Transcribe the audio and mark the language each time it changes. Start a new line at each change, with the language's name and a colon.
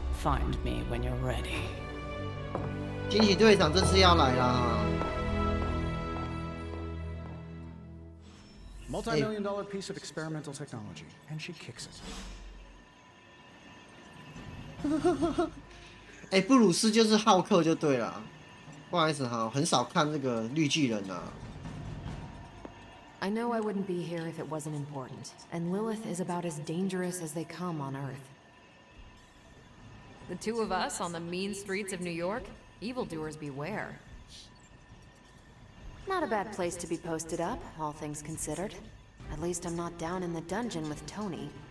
English: Find me when you're ready.
Chinese: 惊喜队长这次要来啦！
English: Multi-million-dollar piece of experimental technology, and she kicks it.
Chinese: 哎，布鲁斯就是浩克就对了。不好意思哈，很少看这个绿巨人啊。
English: I know I wouldn't be here if it wasn't important, and Lilith is about as dangerous as they come on Earth. The two of us on the mean streets of New York? Evildoers beware. Not a bad place to be posted up, all things considered. At least I'm not down in the dungeon with Tony.